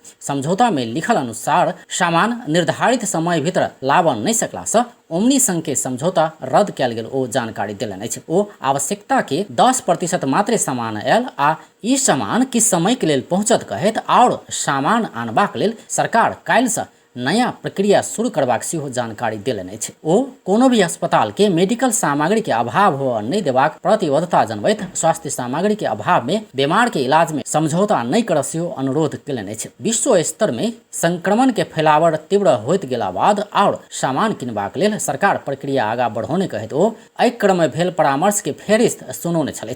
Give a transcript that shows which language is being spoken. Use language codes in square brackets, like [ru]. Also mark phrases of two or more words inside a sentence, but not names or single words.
[mai] समझौता में लिखल अनुसार सामान निर्धारित समय भीतर लाबन नहीं सकला से ओमनी संघ के समझौता रद्द कयल गेल ओ जानकारी देलनि अछि। ओ आवश्यकता के 10% मात्रे सामान आयल आ ई सामान किस समय के लेल पहुंचत कहैत और सामान आनबाक लेल सरकार काल्हि से नया प्रक्रिया शुरू करबाक सेहो जानकारी देलनि अछि। ओ कोनो भी अस्पताल के मेडिकल सामग्री के अभाव हो नहीं देबाक प्रतिबद्धता जनबैत स्वास्थ्य सामग्री के अभाव में बीमार के इलाज में समझौता नहीं करय सेहो अनुरोध केलनि अछि। विश्व स्तर में संक्रमण के फैलावड़ तीव्र होइत गेला बाद और सामान किनबाक लेल सरकार प्रक्रिया आगा बढ़ौने कहैत ओ एहि क्रम में भेल परामर्श के फेरिस्त सुनौने छलथि।